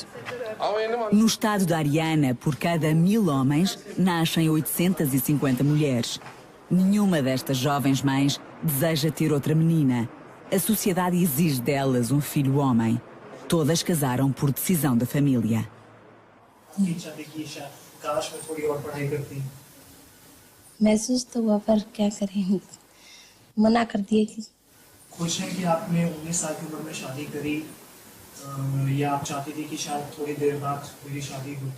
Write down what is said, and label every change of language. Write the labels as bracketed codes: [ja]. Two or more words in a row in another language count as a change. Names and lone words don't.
[pt] No estado da Haryana, por cada 1000 homens, nascem 850 mulheres. Nenhuma destas jovens mães deseja ter outra menina. A sociedade exige delas um filho homem. Todas casaram por decisão da família. [hi] महसूस तो हुआ पर क्या करें मना कर दिए कि खुश हैं कि आपने 19 साल की उम्र में शादी करी या आप चाहती थी कि शायद थोड़ी देर बाद मेरी शादी होती